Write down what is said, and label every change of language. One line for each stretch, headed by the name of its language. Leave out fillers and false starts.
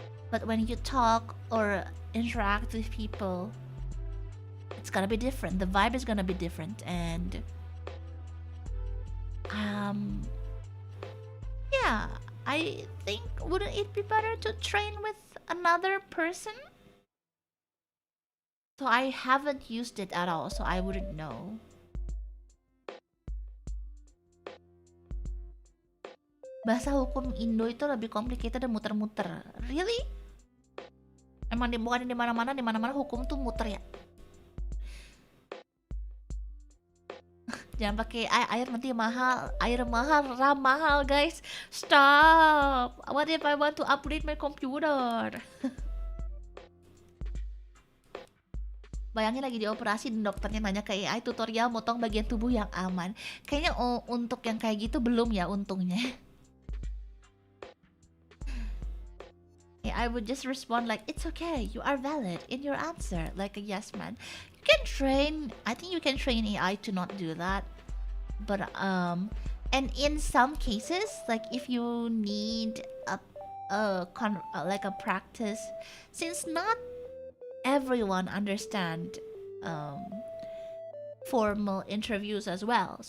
English: But when you talk or interact with people, it's gonna be different. The vibe is gonna be different, and yeah, I think wouldn't it be better to train with another person? So I haven't used it at all, so I wouldn't know.
Indonesian: Bahasa hukum Indo itu lebih complicated dan muter-muter.
English: Really?
Indonesian: Emang bukan di mana-mana hukum tuh muter ya. Jangan pakai air nanti mahal, RAM mahal guys.
English: Stop. What if I want to upgrade my computer?
Indonesian: Bayangin lagi dioperasi dan dokternya nanya ke AI tutorial motong bagian tubuh yang aman. Kayaknya untuk yang kayak gitu belum ya untungnya.
English: I would just respond like, it's okay, you are valid in your answer, like a yes man. You can train, I think you can train AI to not do that. But and in some cases, like if you need like a practice, since not everyone understand formal interviews as well.